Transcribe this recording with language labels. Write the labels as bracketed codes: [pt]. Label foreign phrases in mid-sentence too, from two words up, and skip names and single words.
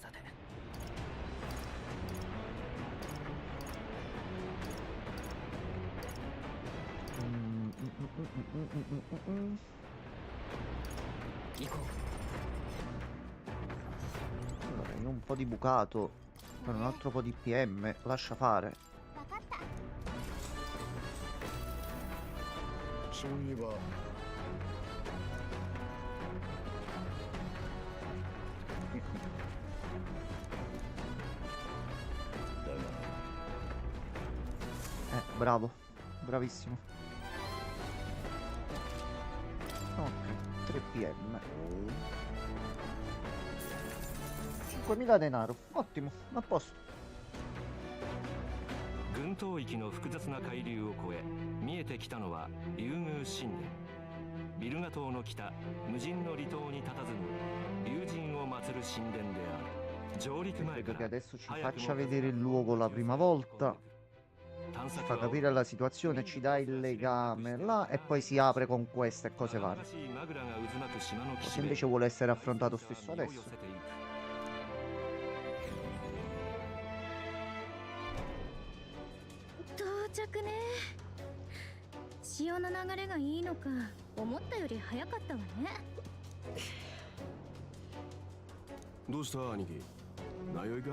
[it] Allora, io un po' di bucato, per un altro po' di PM, lascia fare. [ja] そういえばだが [it] bravo, bravissimo. Ok, 3 PM. 5.000 denaro, ottimo, a posto. [ja] 群島域の複雑な海流を越え見えてきたのは竜宮神殿。ビルガ島の北無人の離島に佇む竜神を祀る神殿である。上陸前 [it] Credo [ja] か [it] che [ja] ら [it] adesso ci [ja] 早くも [it] faccia vedere il luogo la prima volta, [ja] 探 [it] ci [ja] 索 [it] fa [ja] は [it] capire la situazione, ci dà il legame là e poi si apre con queste e cose [ja] 輝 [it] varie. [ja] かしいマグラが渦巻く島の [it] O [ja] 岸 [it] se [ja] 辺 [it] invece vuole essere affrontato stesso [ja] 身を寄 [it] adesso. [ja] せていく。到着ね。潮の流れがいいのか、思ったより早かったわね。どうした兄貴、迷いか？